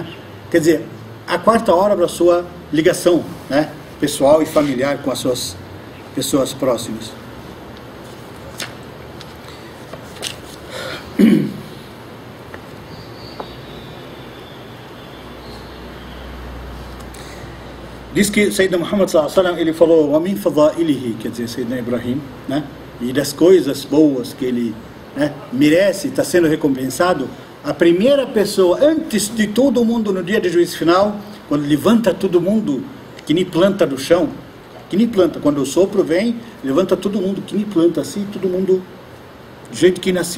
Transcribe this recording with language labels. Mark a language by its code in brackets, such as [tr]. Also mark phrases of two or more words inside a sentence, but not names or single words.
[pt] Quer dizer, a quarta hora para a sua ligação, né? Pessoal e familiar com as suas pessoas próximas. Diz que Sayyidina Muhammad [ar] صلى الله عليه وسلم, [pt] ele falou [ar] ومن فضائله, [pt] quer dizer, Sayyidina Ibrahim, né? E das coisas boas que ele, né, merece, está sendo recompensado, a primeira pessoa, antes de todo mundo no dia de juízo final, quando levanta todo mundo, que nem planta do chão, que nem planta, quando o sopro vem, levanta todo mundo, que nem planta assim, todo mundo do jeito que nasceu.